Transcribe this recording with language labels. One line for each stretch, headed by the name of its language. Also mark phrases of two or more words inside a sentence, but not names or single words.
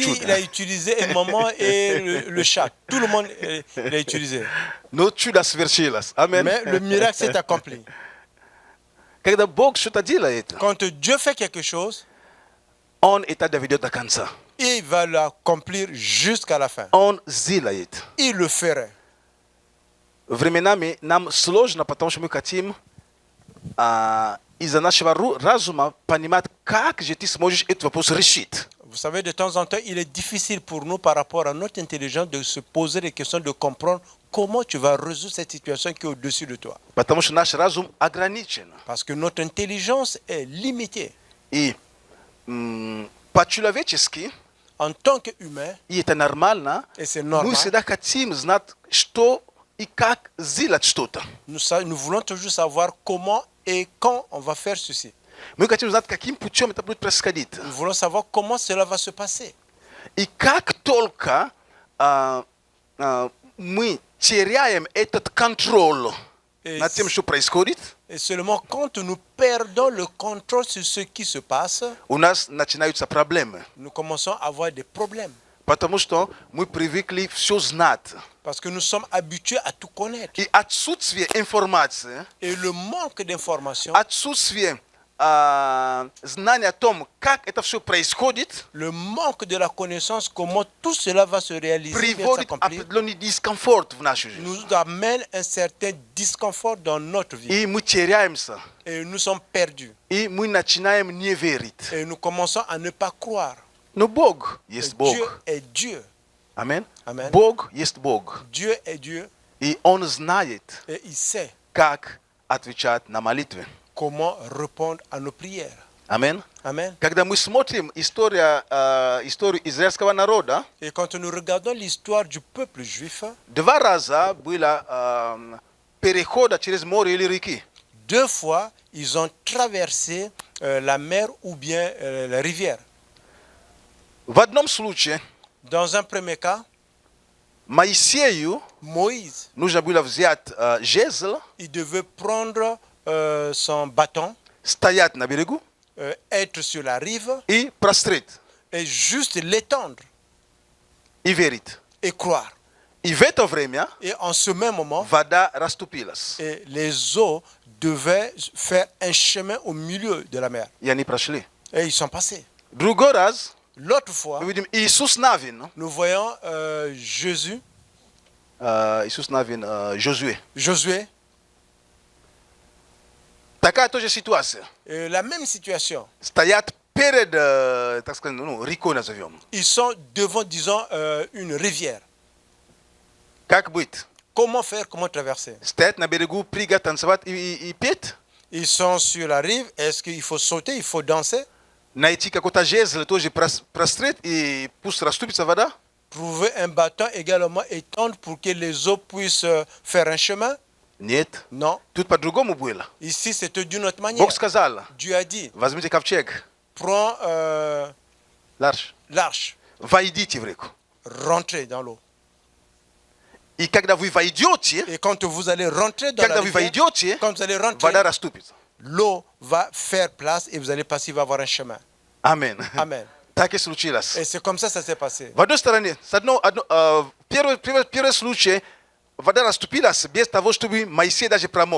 Russian: Чудо.
French: il a utilisé un moment et le chat. Tout le monde l'a utilisé.
Russian: Но чудо свершилось. Аминь.
French: Mais le miracle s'est accompli.
Russian: Когда Бог что-то делает,
French: Quand Dieu fait quelque chose,
Russian: Он это доведет до конца.
French: il va l'accomplir jusqu'à la fin.
Russian: Он сделает.
French: Il le ferait.
Russian: Временами нам сложно, потому что мы хотим из-за нашего разума понимать, как же ты сможешь этот вопрос решить.
French: Vous savez, de temps en temps, il est difficile pour nous, par rapport à notre intelligence, de se poser des questions, de comprendre comment tu vas résoudre cette situation qui est au-dessus de toi.
Russian: Потому что наш разум ограничен.
French: Parce que notre intelligence est limitée.
Russian: И по-человечески,
French: En tant qu'humain,
Russian: и это нормально,
French: et c'est
Russian: мы
French: normal,
Russian: всегда хотим знать, что и как сделать что-то.
French: nous voulons toujours savoir comment et quand on va faire ceci.
Russian: Мы хотим знать, каким путем это будет происходить.
French: Nous voulons savoir comment cela va se passer.
Russian: И как только мы теряем этот контроль
French: Et,
Russian: над тем, что происходит,
French: et seulement quand nous perdons le contrôle sur ce qui se passe,
Russian: у нас начинаются проблемы.
French: nous commençons à avoir des problèmes.
Russian: Потому что мы привыкли все знать.
French: Parce que nous sommes habitués à tout connaître.
Russian: И отсутствие информации,
French: Et le manque d'information,
Russian: отсутствие знания о том, как это все происходит,
French: le manque de la connaissance, comment tout cela va se réaliser, va
Russian: приводит
French: s'accomplir,
Russian: определенный дискомфорт в нашу жизнь.
French: nous amène un certain disconfort dans notre vie.
Russian: И мы теряемся.
French: Et nous sommes perdus.
Russian: И мы начинаем не верить.
French: Et nous commençons à ne pas croire.
Russian: Но Бог есть
French: Dieu
Russian: Бог.
French: est Dieu.
Russian: Аминь.
French: Amen.
Russian: Бог есть Бог.
French: Dieu est Dieu.
Russian: И Он знает,
French: Et il sait
Russian: как отвечать на молитвы.
French: comment répondre à nos prières.
Russian: Аминь.
French: Amen.
Russian: Когда мы смотрим историю израильского народа,
French: Et quand nous regardons l'histoire du peuple juif,
Russian: два раза было перехода через море или реки.
French: 2 fois, ils ont traversé la mer ou bien la rivière.
Russian: В одном случае
French: Dans un premier cas,
Russian: Моисею
French: Moïse,
Russian: нужно было взять жезл,
French: il devait prendre son bâton,
Russian: стоять на берегу
French: être sur la rive
Russian: и простреть,
French: et juste l'étendre
Russian: и верить.
French: et croire.
Russian: И в это время
French: Et en ce même moment,
Russian: вода расступилась.
French: et les eaux devaient faire un chemin au milieu de la mer.
Russian: И они прошли.
French: Et ils sont passés.
Russian: Другой раз
French: L'autre fois,
Russian: мы видим Иисус Навин,
French: nous voyons Jésus,
Russian: Иисус Навин, Жозуэ.
French: Josué,
Russian: Такая тоже ситуация.
French: la même situation.
Russian: Стоят перед, так сказать, рекой назовем.
French: Ils sont devant, disons, une rivière.
Russian: Как быть?
French: Comment faire, comment traverser?
Russian: Стоять на берегу, прыгать, танцевать и петь?
French: Ils sont sur la rive. Est-ce qu'il faut sauter, il faut danser?
Russian: Найти какой-то жезл, тоже простреть, и пусть расступится вода?
French: Trouver un bâton également étendre pour que les eaux puissent faire un chemin?
Russian: Нет.
French: Non.
Russian: Тут по-другому было.
French: Ici, c'était d'une autre manière.
Russian: Бог сказал,
French: Dieu a dit,
Russian: возьмите ковчег,
French: prends l'arche,
Russian: войдите в реку.
French: rentrez dans l'eau.
Russian: И когда вы войдете,
French: Et quand vous allez rentrer dans
Russian: когда
French: la
Russian: вы
French: rivière,
Russian: войдете,
French: quand vous allez rentrer,
Russian: вода расступится.
French: l'eau va faire place et vous allez passer, il va avoir un chemin.
Russian: Аминь.
French: Amen.
Russian: Так и случилось.
French: Et c'est comme ça ça s'est passé.
Russian: В одной стороне, первый случай, вода расступилась без того, чтобы Моисей даже промок.